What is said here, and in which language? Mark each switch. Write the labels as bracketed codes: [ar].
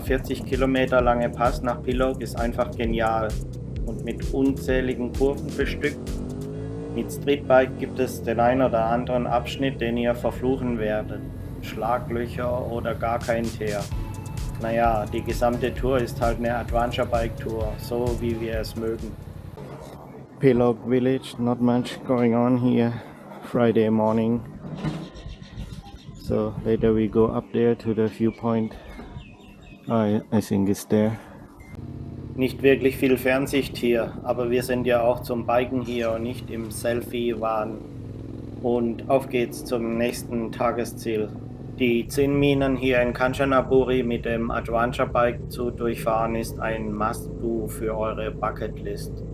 [de] 40 Kilometer lange Pass nach Pilok ist einfach genial und mit unzähligen Kurven bestückt. Mit Streetbike gibt es den ein oder anderen Abschnitt, den ihr verfluchen werdet. Schlaglöcher oder gar kein Teer. Naja, die gesamte Tour ist halt eine Adventure Bike Tour, so wie wir es mögen. [en] Pilok Village, not much going on here. Friday morning. So later we go up there to the viewpoint. I think it's there. [de] Nicht wirklich viel Fernsicht hier, aber wir sind ja auch zum Biken hier und nicht im Selfie-Wahn. Und auf geht's zum nächsten Tagesziel. Die 10 Minen hier in Kanchanaburi mit dem Adventure Bike zu durchfahren ist ein Must-Do für eure Bucketlist.